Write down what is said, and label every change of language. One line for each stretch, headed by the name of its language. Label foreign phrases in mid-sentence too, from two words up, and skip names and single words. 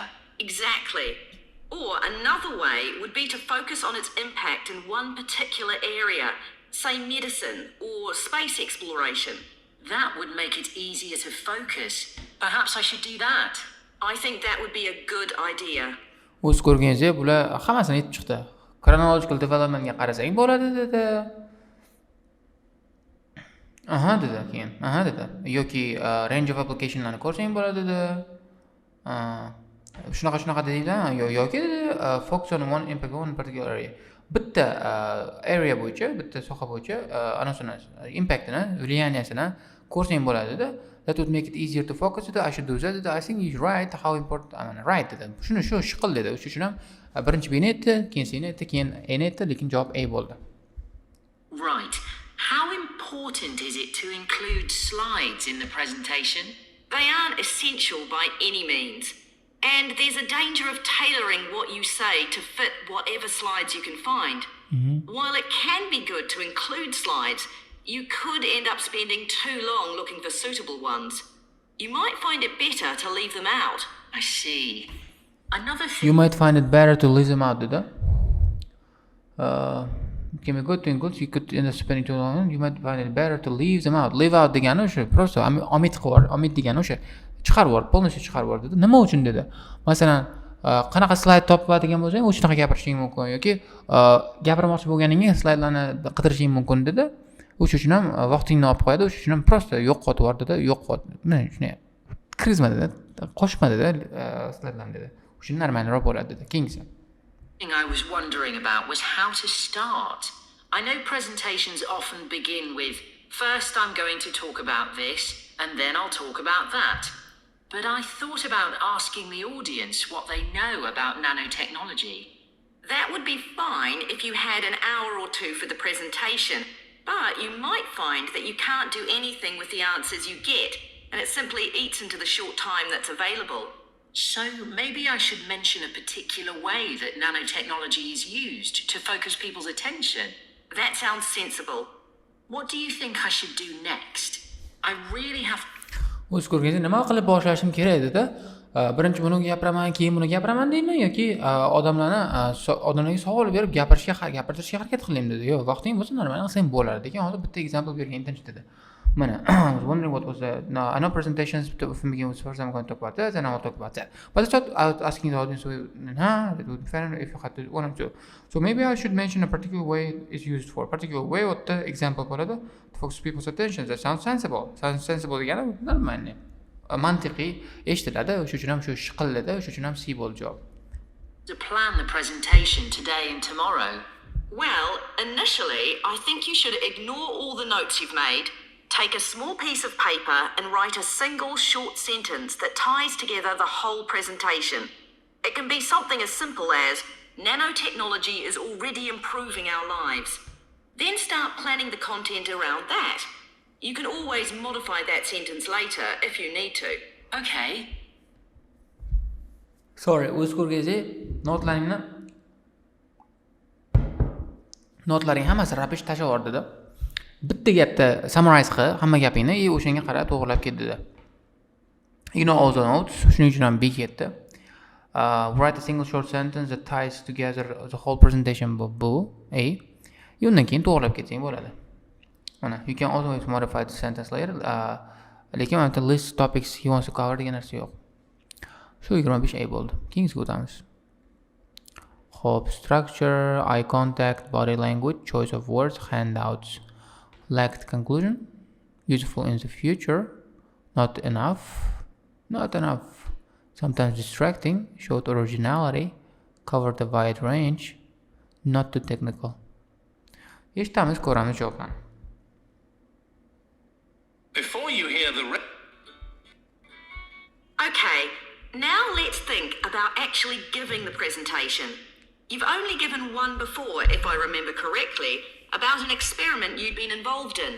English: Exactly. Or another way would be to focus on its impact in one particular area, say medicine or space exploration. That would make it easier to focus. Perhaps I should do that. I think that would be a good idea.
Uzbek: O'z ko'rganingizdek, bular hammasini aytib chiqdi.
English: Chronological developmentga
Uzbek: qarasang bo'ladi dedi. Aha dedi keyin. Aha dedi. Yoki
English: range of applicationlarni
Uzbek: ko'rsang bo'ladi dedi. Shunaqa deydilar. Yoki dedi
English: focus on one impact on particular area.
Uzbek: Bitta area bo'yicha, bitta soha bo'yicha anasini impactini, влияниясini ko'rsang bo'ladi dedi.
English: That would make it easier to focus dedi. I should do that dedi. I think you're right. How important? I mean, right dedi.
Uzbek: Shuni shu shiqil dedi. Shu uchun ham birinchi beni aytdi, keyin seni aytdi, keyin eni aytdi, lekin javob A bo'ldi.
English: Right. How important is it to include slides in the presentation? They aren't essential by any means. And there's a danger of tailoring what you say to fit whatever slides you can find. While it can be good to include slides, you could end up spending too long looking for suitable ones. You might find it better to leave them out. I see. Another thing... You might find it better to leave them out dedi. Can be good to include, you could end up spending too long, you might find it better to leave them out.
Uzbek: Leave out degani o'sha, просто omit qilib, omit degani o'sha chiqarib yubor, polностью chiqarib yubor dedi. Nima uchun dedi? Masalan, qanaqa slayd topadigan bo'lsang, o'shanaqa gapirishing mumkin yoki gapirmoqchi bo'lganingga slaydlarni qidirishing mumkin dedi. O'sha uchun ham vaqtingni olib qo'yadi, o'sha uchun ham просто yo'qotib yubor dedi. Mana shuni kirgizma dedi, qo'shma dedi slaydlarni dedi. O'sha normalroq bo'ladi dedi. Keyingisi.
English: thing I was wondering about was how to start. I know presentations often begin with, first I'm going to talk about this, and then I'll talk about that. But I thought about asking the audience what they know about nanotechnology. That would be fine if you had an hour or two for the presentation, but you might find that you can't do anything with the answers you get, and it simply eats into the short time that's available. So maybe I should mention a particular way that nanotechnology is used to focus people's attention. That sounds sensible. What do you think I should do next? I really have...
Uzbek: O'z ko'rganda nima qilib boshlashim kerak dedi. Birinchi buni gapiraman, keyin buni gapiraman deyman yoki odamlarga savol berib gapirtirishga harakat qilaymi dedi. Yo'q, vaqting bo'lsa normal qilsang bo'ladi degan. Hozir bitta example bergan tinch dedi. Mana,
English: I was wondering what was that. No, I know presentations from begin with first I'm going to talk about this and I'll talk about that. But I thought I was asking the audience, it would be fair if you had to one or two. So maybe I should mention a particular way it's used for. Particular way what the example bo'ladi to focus people's attention. That sounds sensible. Sounds sensible
Uzbek: degani normalniy. Mantiqiy eshitiladi. O'sha uchun ham shu shiqilladi. O'sha uchun ham C bo'ldi javob.
English: To plan the presentation today and tomorrow. Well, initially, I think you should ignore all the notes you've made. Take a small piece of paper and write a single short sentence that ties together the whole presentation. It can be something as simple as, nanotechnology is already improving our lives. Then start planning the content around that. You can always modify that sentence later if you need to. Okay. Sorry,
Uzbek: o'z ko'rgazing notlaring hammasi rapish tashlab yubor dedi. Bitta gapda summarize qil, hamma gapingni, o'shanga qarab to'g'rilab ket dedi.
English: Ignore all the notes,
Uzbek: shuning uchun ham B ketdi.
English: Write a single short sentence that ties together the whole presentation bu A.
Uzbek: Undan keyin to'g'rilab ketsang bo'ladi. Mana,
English: you can always modify the sentence later.
Uzbek: Lekin mana
English: list topics he wants to cover
Uzbek: degan narsa yo'q. Shu 25 A bo'ldi. Keyingisiga o'tamiz.
English: Hope structure, eye contact, body language, choice of words, handouts. Lacked conclusion, useful in the future, not enough, sometimes distracting, showed originality, covered a wide range, not too technical.
Uzbek: Eshitamiz, ko'ramiz javoblarni.
English: Before you hear the Okay, now let's think about actually giving the presentation. You've only given one before, if I remember correctly, about an experiment you'd been involved in.